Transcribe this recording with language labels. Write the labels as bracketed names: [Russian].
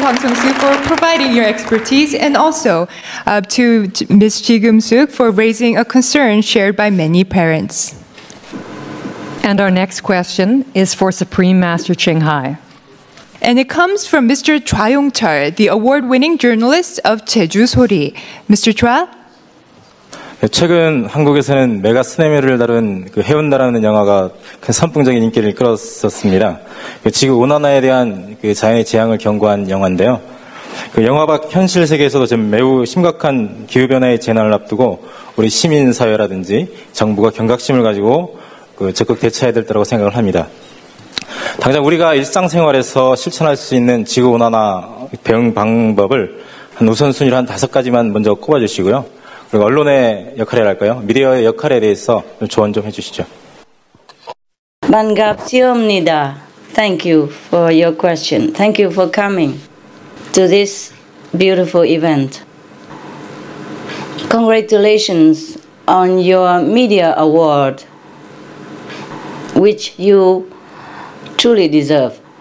[English] Hwang Sung-soo, for providing your expertise, and also to Ms. Ji Geum-suk for raising a concern shared by many parents. And our next question is for Supreme Master Ching Hai. And it comes from Mr. Chua Yong-chul, the award-winning journalist of 제주 소리. Mr. Chua? [Korean] 최근 한국에서는 메가 쓰나미를 다룬 해운다라는 영화가 큰 선풍적인 인기를 끌었었습니다. 지구 온난화에 대한 자연의 재앙을 경고한 영화인데요. 영화 밖 현실 세계에서도 좀 매우 심각한 기후변화의 재난을 앞두고 우리 시민사회라든지 정부가 경각심을 가지고 적극 대처해야 될 때라고 생각을 합니다. 당장 우리가 일상생활에서 실천할 수 있는 지구온난화 대응 방법을 한 우선순위로 한 5가지만 먼저 꼽아주시고요. 그리고 언론의 역할이랄까요? 미디어의 역할에 대해서 조언 좀 해주시죠. 반갑습니다. [English] Thank you for your question. Thank you for coming to this beautiful event. Congratulations on your media award, which you truly deserve.